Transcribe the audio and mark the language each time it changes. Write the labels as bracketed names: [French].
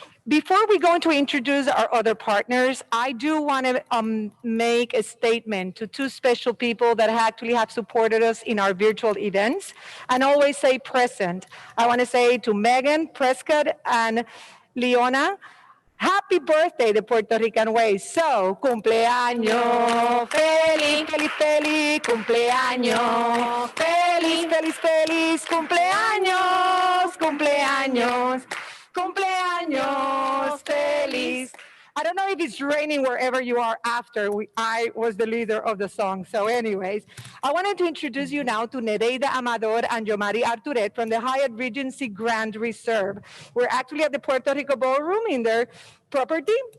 [English] Before we go to introduce our other partners, I do want to make a statement to two special people that actually have supported us in our virtual events and always say present. I want to say to Megan Prescott and Leona, happy birthday the Puerto Rican way. [Spanish] So, cumpleaños, feliz, feliz, feliz, cumpleaños, feliz, feliz, feliz, cumpleaños, cumpleaños, cumpleaños, feliz. [English] I don't know if it's raining wherever you are after I was the leader of the song. So anyways, I wanted to introduce you now to Nereida Amador and Yomari Arturet from the Hyatt Regency Grand Reserve. We're actually at the Puerto Rico Ballroom in their property.